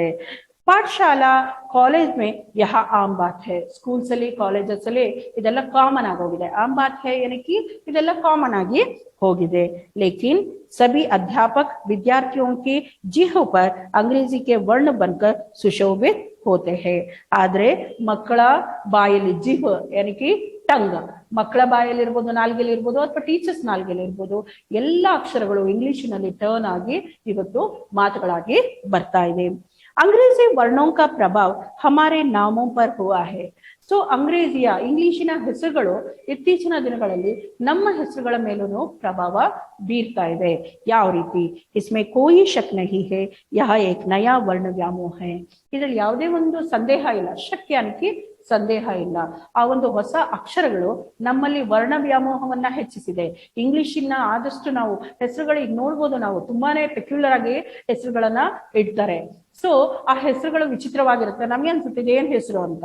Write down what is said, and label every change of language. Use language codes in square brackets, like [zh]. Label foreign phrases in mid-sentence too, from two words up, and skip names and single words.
[hi] पाठशाला कॉलेज में यह आम बात है. [kn] ಸ್ಕೂಲ್ಸ್ ಅಲ್ಲಿ ಕಾಲೇಜಸ್ ಅಲ್ಲಿ ಇದೆಲ್ಲ ಕಾಮನ್ ಆಗೋಗಿದೆ. [hi] आम बात है [kn] ಏನಕ್ಕೆ ಇದೆಲ್ಲ ಕಾಮನ್ ಆಗಿ ಹೋಗಿದೆ. [hi] ಲೇಕಿನ್ सभी अध्यापक विद्यार्थियों की जिह् पर अंग्रेजी के वर्ण बनकर सुशोभित होते हैं. [kn] ಆದ್ರೆ ಮಕ್ಕಳ ಬಾಯಲ್ಲಿ ಜಿಹ್ ಏನಕ್ಕೆ ಟಂಗ್, ಮಕ್ಕಳ ಬಾಯಲ್ಲಿ ಇರ್ಬೋದು, ನಾಲ್ಗೆಲಿ ಇರ್ಬೋದು, ಅಥವಾ ಟೀಚರ್ಸ್ ನಾಲ್ಗೆಲಿ ಇರ್ಬೋದು, ಎಲ್ಲಾ ಅಕ್ಷರಗಳು ಇಂಗ್ಲಿಷಿನಲ್ಲಿ ಟರ್ನ್ ಆಗಿ ಇವತ್ತು ಮಾತುಗಳಾಗಿ ಬರ್ತಾ ಇದೆ. [hi] अंग्रेजी वर्णों का प्रभाव हमारे नामों पर हुआ है. [kn] ಸೊ ಅಂಗ್ರೇಜಿಯ ಇಂಗ್ಲಿಶಿನ ಹೆಸರುಗಳು ಇತ್ತೀಚಿನ ದಿನಗಳಲ್ಲಿ ನಮ್ಮ ಹೆಸರುಗಳ ಮೇಲೂ ಪ್ರಭಾವ ಬೀರ್ತಾ ಇದೆ. ಯಾವ ರೀತಿ? [hi] इसमें कोई शक नहीं है, यह एक नया वर्ण व्यामोह है. [kn] ಇದರಲ್ಲಿ ಯಾವುದೇ ಒಂದು ಸಂದೇಹ ಇಲ್ಲ, ಶಕ್ಯಾನಿಕೆ ಸಂದೇಹ ಇಲ್ಲ. ಆ ಒಂದು ಹೊಸ ಅಕ್ಷರಗಳು ನಮ್ಮಲ್ಲಿ ವರ್ಣ ವ್ಯಾಮೋಹವನ್ನ ಹೆಚ್ಚಿಸಿದೆ. ಇಂಗ್ಲಿಶಿನ ಆದಷ್ಟು ನಾವು ಹೆಸರುಗಳಿಗೆ ನೋಡ್ಬೋದು, ನಾವು ತುಂಬಾನೇ ಪೆಕ್ಯುಲರ್ ಆಗಿ ಹೆಸರುಗಳನ್ನ ಇಡ್ತಾರೆ. ಸೊ ಆ ಹೆಸರುಗಳು ವಿಚಿತ್ರವಾಗಿರುತ್ತೆ, ನಮ್ಗೆ ಅನ್ಸುತ್ತೆ ಏನ್ ಹೆಸರು ಅಂತ.